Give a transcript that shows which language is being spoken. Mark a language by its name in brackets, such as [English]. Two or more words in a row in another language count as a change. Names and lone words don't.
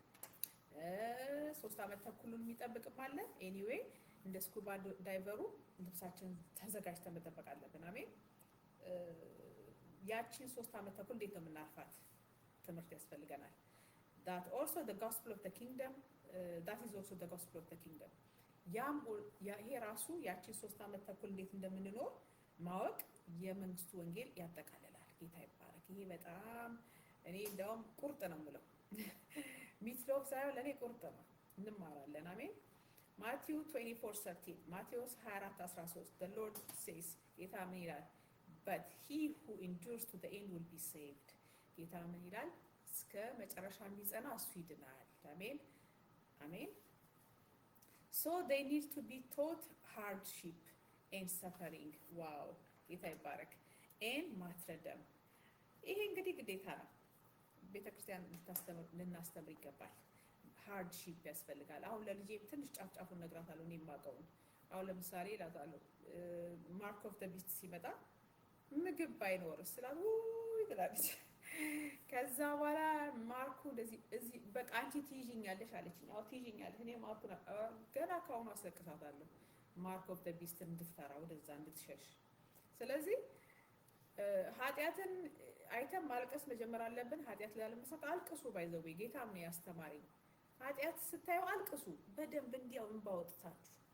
[Amharic] 3 ዓመት ተኩሉን የሚጠብቅም አለ። ኤኒዌይ እንደ ስኩባ ዳይቨሩ ልብሳችን ተዘጋጅተን መጠበቅ አለብን። አሜን። ያቺን 3 ዓመት ተኩል እንዴት ነው የምናልፋት ትምህርት ያስፈልገናል። [English] that also the gospel of the kingdom [Amharic] that is also the gospel of the kingdom ያም ይሄ ራሱ ያቺን 3 ዓመት ተኩል እንዴት እንደምንኖር ማወቅ የመንግስቱ ወንጌል ያጠቃልላል። ጌታ ይባረክ። ይሄ በጣም እኔ እንደውም ቁርጥ ነው የምለው ሚትሎፍ ሳይሆን ለእኔ ቁርጥ ነው። እንማራለን። አሜን። ማቴው 24:13 ማቴዎስ 24:13 [English] the Lord says [Amharic] ጌታ ምን ይላል? [English] but he who endures to the end will be saved [Amharic] ጌታ ምን ይላል? እስከ መጨረሻ የሚጸና እሱ ይድናል። አሜን አሜን። [English] so they need to be taught hardship and suffering wow [Amharic] ጌታ ይባረክ and ማትረደም ይሄ እንግዲህ ግዴታ ነው። ቤተክርስቲያን ልናስተምር ይገባል። ሃርድሺፕ ያስፈልጋል። አሁን ለልጄ ትንሽ ጫፍጫፉን ነግራታለሁ እኔ የማውቀውን። አሁን ለምሳሌ እላታለሁ [English] mark of the beast [Amharic] ሲመጣ ምግብ ባይኖርስ ስላት ውይ ትላለች። ከዛ በኋላ ማርኩ እንደዚህ እዚህ በቃ አንቺ ትይዥኛለሽ አለችኝ። አዎ ትይዥኛለሽ። እኔ ማርኩን ገና ካሁኑ አስለቅሳታለሁ [English] mark of the beast [Amharic] እንድትፈራ ወደዛ እንድትሸሽ። ስለዚህ ኃጢአትን አይተን ማልቀስ መጀመር አለብን። ኃጢአት ላለመስራት አልቅሱ። ባይዘው ጌታ ምን ያስተማረኝ ኃጢአት ስታዩ አልቅሱ በደንብ እንዲያው እንባወጥታችሁ።